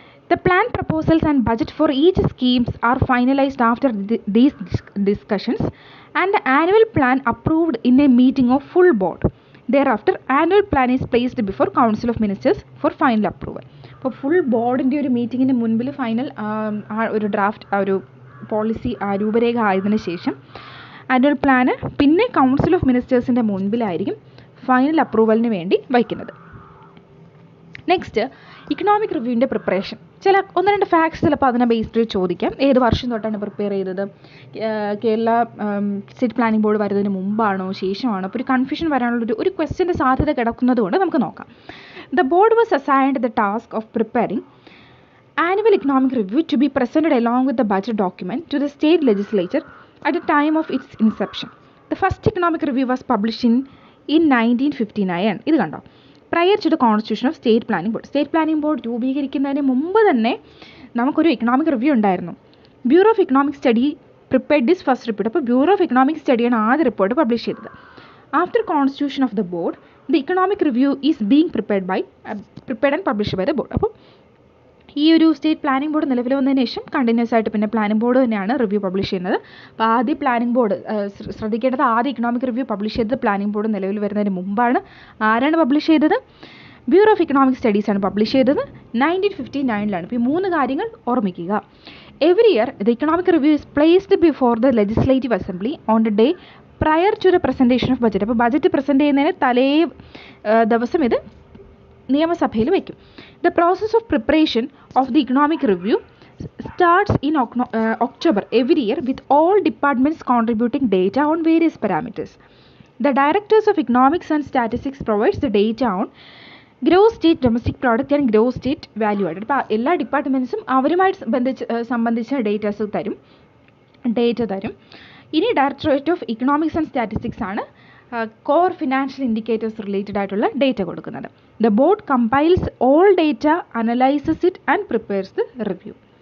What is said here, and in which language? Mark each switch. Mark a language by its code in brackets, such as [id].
[en] The plan proposals and budget for each schemes are finalized after these discussions and the annual plan approved in a meeting of full board. Thereafter, annual plan is placed before Council of Ministers for final approval. [ml] അപ്പോൾ full ബോർഡിൻ്റെ ഒരു മീറ്റിങ്ങിന് മുൻപിൽ final ഒരു draft ഒരു policy രൂപരേഖ ആയതിനു ശേഷം ആനുവൽ പ്ലാന് പിന്നെ കൗൺസിൽ ഓഫ് മിനിസ്റ്റേഴ്സിൻ്റെ മുൻപിലായിരിക്കും ഫൈനൽ അപ്രൂവലിന് വേണ്ടി വയ്ക്കുന്നത്. Next economic റിവ്യൂവിൻ്റെ preparation. ഒന്ന് രണ്ട് ഫാക്ട്സ് ചിലപ്പോൾ അതിനെ ബേസ്ഡ് ചോദിക്കാം. ഏത് വർഷം തൊട്ടാണ് പ്രിപ്പയർ ചെയ്തത്, കേരള സ്റ്റേറ്റ് പ്ലാനിംഗ് ബോർഡ് വരുന്നതിന് മുമ്പാണോ ശേഷമാണോ, അപ്പോൾ ഒരു കൺഫ്യൂഷൻ വരാനുള്ള ഒരു ക്വസ്റ്റ്യൻ്റെ സാധ്യത കിടക്കുന്നത് കൊണ്ട് നമുക്ക് നോക്കാം. [en] The board was assigned the task of preparing annual economic review to be presented along with the budget document to the state legislature at the time of its inception. The first economic review was published in 1959. [ml] ഇത് കണ്ടോ, [en] Prior to the constitution of state planning board. [ml] State planning board രൂപീകരിക്കുന്നതിന് മുമ്പ് തന്നെ നമുക്കൊരു economic review ഉണ്ടായിരുന്നു. [en] Bureau of economic study prepared this first report. [ml] അപ്പോൾ bureau of economic സ്റ്റഡിയാണ് ആദ്യ report publish ചെയ്തത്. [en] After constitution of the board the economic review is being prepared and published by the board. [ml] അപ്പോൾ ഈ ഒരു state planning board നിലവിൽ വന്നതിന് ശേഷം continuous ആയിട്ട് പിന്നെ പ്ലാനിംഗ് ബോർഡ് തന്നെയാണ് റിവ്യൂ പബ്ലിഷ് ചെയ്യുന്നത്. അപ്പോൾ ആദ്യ പ്ലാനിംഗ് ബോർഡ് ശ്രദ്ധിക്കേണ്ടത്, ആദ്യ ഇക്കണോമിക് റിവ്യൂ പബ്ലിഷ് ചെയ്തത് പ്ലാനിംഗ് ബോർഡ് നിലവിൽ വരുന്നതിന് മുമ്പാണ്. ആരാണ് പബ്ലിഷ് ചെയ്തത്? ബ്യൂറോ ഓഫ് ഇക്കണോമിക് സ്റ്റഡീസാണ് പബ്ലിഷ് ചെയ്തത് 1959. ഇപ്പോൾ ഈ മൂന്ന് കാര്യങ്ങൾ ഓർമ്മിക്കുക. [en] Every year the economic review is placed before the legislative assembly on the day prior to the presentation of budget. [ml] അപ്പോൾ ബജറ്റ് പ്രസൻറ്റ് ചെയ്യുന്നതിന് തലേ ദിവസം ഇത് നിയമസഭയിൽ വയ്ക്കും. [en] The process of preparation of the economic review starts in October every year with all departments contributing data on various parameters. The directors of economics and statistics provides the data on gross state domestic product and gross state value added. [ml] അപ്പോൾ എല്ലാ ഡിപ്പാർട്ട്മെൻറ്റ്സും അവരുമായിട്ട് സംബന്ധിച്ച data തരും. ഇനി directorate of economics and statistics ആണ് core financial indicators related ആയിട്ടുള്ള data കൊടുക്കുന്നത്. [en] The board compiles all data, analyses it and prepares the review.